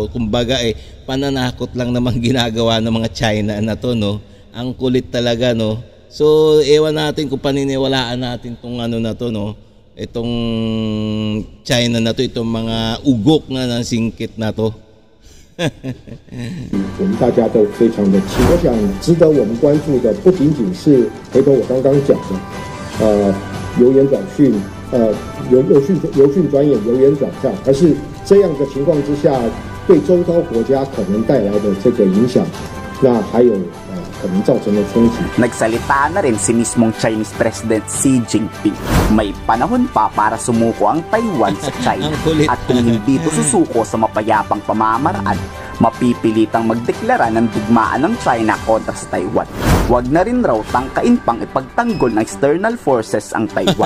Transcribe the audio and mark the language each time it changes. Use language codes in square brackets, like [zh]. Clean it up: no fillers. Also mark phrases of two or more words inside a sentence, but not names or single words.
[tl] Kumbaga pananakot lang naman ginagawa ng mga China na to, no? Ang kulit talaga, no? So, ewan natin kung paniniwalaan natin itong na to, no? Itong China na to, itong mga ugok na ng singkit na to. [zh] 我们大家都非常的气。我想值得我们关注的不仅仅是回头我刚刚讲的，由言转训，由训转演，由言转战，而是这样的情况之下，对周遭国家可能带来的这个影响，那还有可能造成的冲击。 [tl] Nagsalita na rin si mismong Chinese President Xi Jinping. May panahon pa para sumuko ang Taiwan sa China. At kung hindi ito susuko sa mapayapang pamamaraan, mapipilitang magdeklara ng digmaan ng China kontra sa Taiwan. Huwag na rin raw tangkain pang ipagtanggol ng [en] external forces [tl] ang Taiwan.